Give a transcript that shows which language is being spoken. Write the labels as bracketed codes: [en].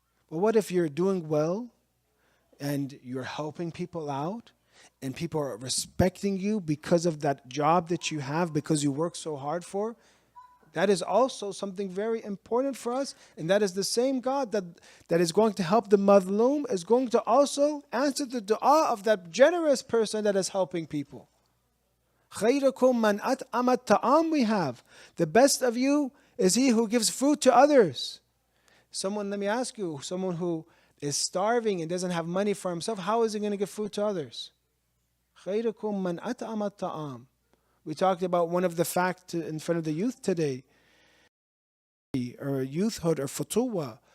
[en] But what if you're doing well and you're helping people out and people are respecting you because of that job that you have, because you work so hard for? That is also something very important for us. And that is the same God that is going to help the madloom, is going to also answer the dua of that generous person that is helping people. [ar] خَيْرَكُمْ مَنْ أَطْعَمَ الطَّعَامِ [en] we have. The best of you is he who gives food to others. Let me ask you, someone who is starving and doesn't have money for himself, how is he going to give food to others? [ar] خَيْرَكُمْ مَنْ أَطْعَمَ الطَّعَامِ. [en] We talked about one of the facts in front of the youth today, or youthhood or futuwa.